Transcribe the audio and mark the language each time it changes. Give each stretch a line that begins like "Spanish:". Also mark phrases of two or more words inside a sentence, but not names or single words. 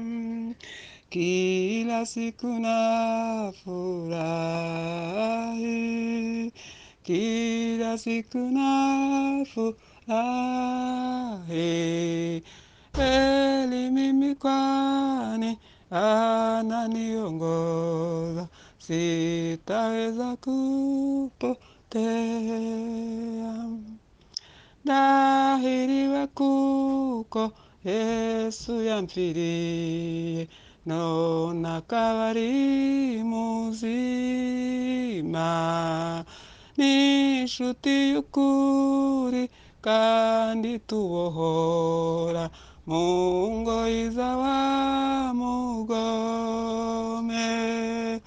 Swahili: Kila siku na furahi, kila siku na furahi. Heri mimi kwani ananiongoza, sitaweza kupotea.
Kinyarwanda: Ndahiriwe kuko Yesu yamfiriye, none akaba ari muzima. Ni inshuti y'ukuri kandi tubohora mu ngoyi z'abamugome.